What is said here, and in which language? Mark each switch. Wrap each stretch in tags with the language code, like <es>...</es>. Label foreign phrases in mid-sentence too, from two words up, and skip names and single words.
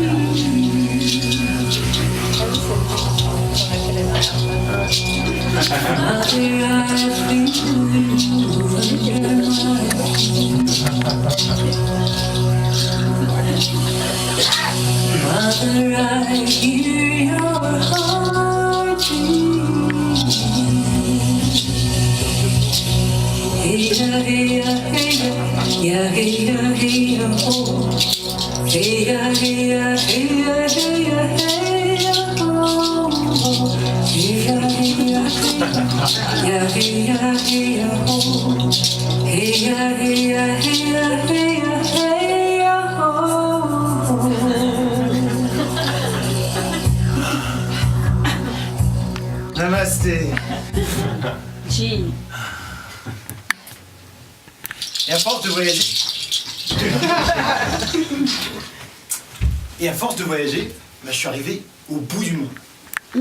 <en>Mother, I feel you under my skin. Mother, I hear your heartbeat. Hey ya, hey ya, hey ya, hey ya, hey ya, oh. Hey ya, hey ya, hey ya, hey ya, hey ya, oh. Hey ya, hey ya, hey ya, hey ya, oh. Hey ya, hey ya, hey ya, hey ya, hey ya, oh.</en> <fr>Namasté. G. Et à force de voyager... bah, je suis arrivé au bout du monde.</fr>